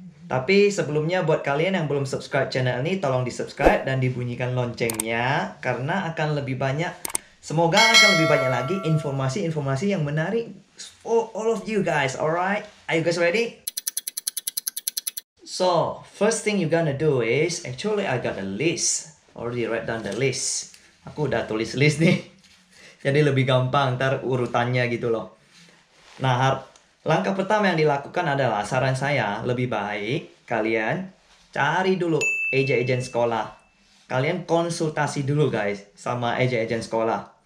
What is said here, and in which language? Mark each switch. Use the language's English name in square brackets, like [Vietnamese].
[Indonesian] Tapi sebelumnya buat kalian yang belum subscribe channel ini, tolong di subscribe dan dibunyikan loncengnya karena akan lebih banyak, semoga akan lebih banyak lagi informasi-informasi yang menarik [English] for all of you guys. Alright, are you guys ready? So, first thing you're gonna do is, actually I got a list. Already write down the list. [Indonesian] Aku udah tulis list nih. Jadi lebih gampang, ntar urutannya gitu loh. Nah, langkah pertama yang dilakukan adalah, saran saya, lebih baik kalian cari dulu agent sekolah. Kalian konsultasi dulu guys, sama agent sekolah.